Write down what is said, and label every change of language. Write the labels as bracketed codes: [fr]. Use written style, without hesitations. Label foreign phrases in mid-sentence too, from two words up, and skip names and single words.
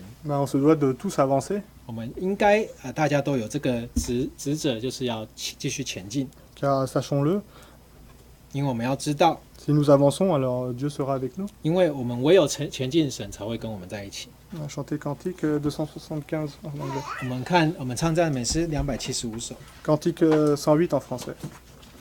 [fr] on se doit de tous avancer, [zh] 我们应该大家都有这个职责，就是要继续前进。 [fr] car sachons-le, [zh] 因为我们要知道， [fr] Si nous avançons, alors Dieu sera avec nous. [zh] 因为我们唯有前进，神才会跟我们在一起。 [fr] On a chanté Cantique 275 en anglais. [zh] 我们唱赞美诗275首， [fr] Cantique 108 en français.